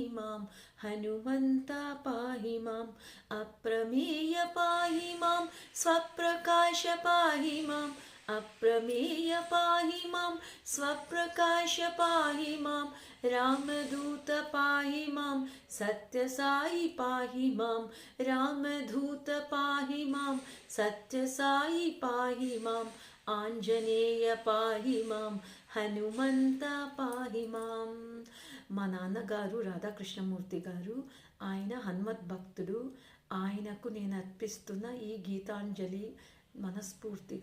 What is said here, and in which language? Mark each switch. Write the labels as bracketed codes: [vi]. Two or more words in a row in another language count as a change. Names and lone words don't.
[sa] मां हनुमन्त पाहि माम् अप्रमेय पाहि मां स्वप्रकाश पाहि माम् अप्रमेय पाहि मां स्वप्रकाश पाहि मां रामदूत पाहि मां सत्यसाई पाहि मां रामदूत पाहि मां सत्यसाई पाहि माम् आञ्जनेय पाहि मां హనుమంత పాహి మాం. [te] మా నాన్నగారు రాధాకృష్ణమూర్తి గారు, ఆయన హనుమత్ భక్తుడు. ఆయనకు నేను అర్పిస్తున్న ఈ గీతాంజలి మనస్ఫూర్తిగా